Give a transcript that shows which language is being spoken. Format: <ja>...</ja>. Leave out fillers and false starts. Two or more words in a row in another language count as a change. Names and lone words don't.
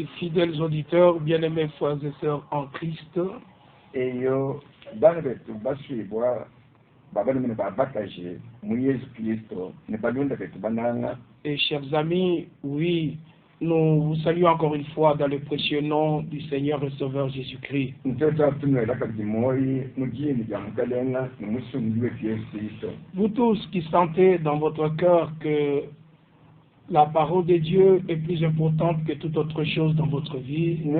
<fr>fidèles auditeurs, bien-aimés frères et sœurs en Christ.</fr> <lua>Eyo bana betu baswibwa babana mene babakaje mu Yesu Kristo ne balonda betu bananga.</lua> <fr>Et chers amis, oui, nous vous saluons encore une fois dans le précieux nom du Seigneur et Sauveur Jésus-Christ. Vous tous qui sentez dans votre cœur que la parole de Dieu est plus importante que toute autre chose dans votre vie.</fr>